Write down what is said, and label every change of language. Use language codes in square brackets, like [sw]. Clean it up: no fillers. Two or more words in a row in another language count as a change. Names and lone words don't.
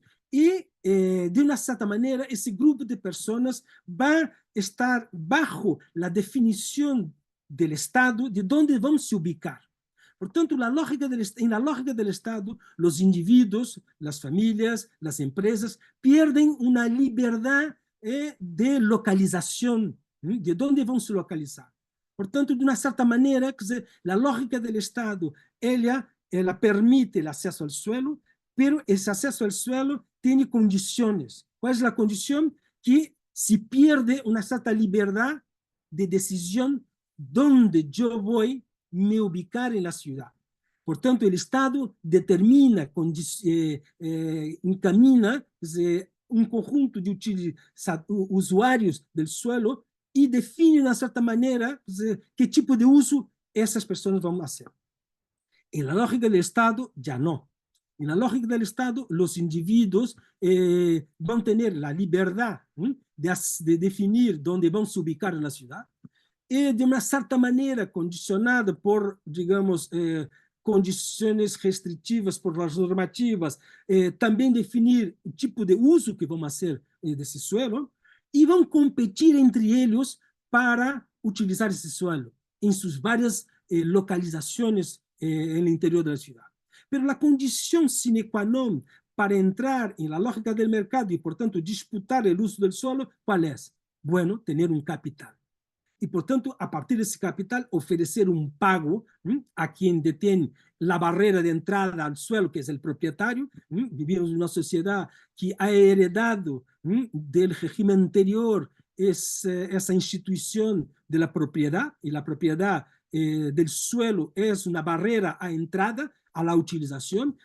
[es] Y de una cierta manera, ese grupo de personas va a estar bajo la definición del Estado de dónde vamos a ubicar. Por tanto, en la lógica del Estado, los individuos, las familias, las empresas pierden una libertad de localización, de dónde [pt] vão se localizar. Por tanto, de uma certa maneira, quer dizer, a lógica do Estado, ela permite o acesso ao suelo, pero esse acesso ao suelo tem condições. Qual é a condição? Que se pierde uma certa liberdade de decisão onde eu vou me ubicar [es] en la ciudad. Por tanto, el Estado determina, encamina un conjunto de usuarios del suelo y define de una cierta manera qué tipo de uso esas personas van a hacer. En la lógica del Estado, ya no. En la lógica del Estado, los individuos van a tener la libertad de definir dónde van a ubicar en la ciudad, [pt] de uma certa maneira condicionada por, digamos, condições restritivas por as normativas, também definir o tipo de uso que vão fazer desse suelo e vão competir entre eles para utilizar esse suelo em suas várias localizações no interior da cidade. Mas a condição [la] sine qua non [pt] para entrar na lógica do mercado e, portanto, disputar o uso do suelo, qual é? Bueno, ter um capital. [es] Y, por tanto, a partir de ese capital, ofrecer un pago a quien detiene la barrera de entrada al suelo, que es el propietario. Vivimos en una sociedad que ha heredado del régimen anterior esa institución de la propiedad, y la propiedad del suelo es una barrera a entrada a la utilización.